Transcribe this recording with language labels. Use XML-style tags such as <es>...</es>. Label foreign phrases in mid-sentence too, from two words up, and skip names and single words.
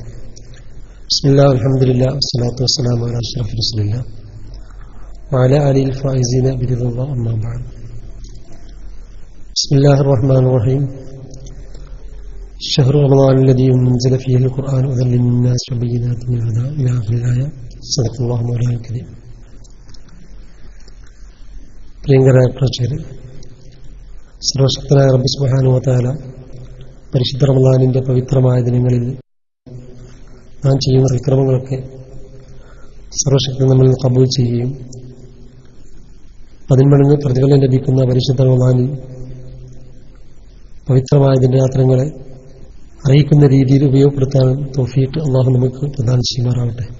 <ar>بسم الله والحمد لله والصلاة والسلام على أشرف رسول الله وعلى آله الفائزين برضا الله أما بعد. بسم الله الرحمن الرحيم. شهر رمضان الذي أنزل فيه القرآن هدى للناس وبينات من الهدى إلى آخر الآية. صدق الله مولانا الكريم.</ar> <ml>പ്രിയങ്കരായ പ്രേക്ഷകരെ, സർവശക്തനായ റബ്ബ്</ml> <ar>سبحانه وتعالى</ar> <ml>പരിശുദ്ധ റമളാനിന്റെ പവിത്രമായ ദിനങ്ങളിൽ നാം ചെയ്യുന്ന സൽക്കർമ്മങ്ങളൊക്കെ സർവശക്തൻ നമ്മളിൽ കബൂൽ ചെയ്യുകയും 10 മടങ്ങ് പ്രതിഫലം ലഭിക്കുന്ന പരിശുദ്ധ റമളാനിൽ പവിത്രമായ ദിനരാത്രങ്ങളെ അറിയിക്കുന്ന രീതിയിൽ ഉപയോഗപ്പെടുത്താൻ തൗഫീഖ് അല്ലാഹു നമുക്ക് പ്രദാനം ചെയ്യുമാറാവട്ടെ.</ml>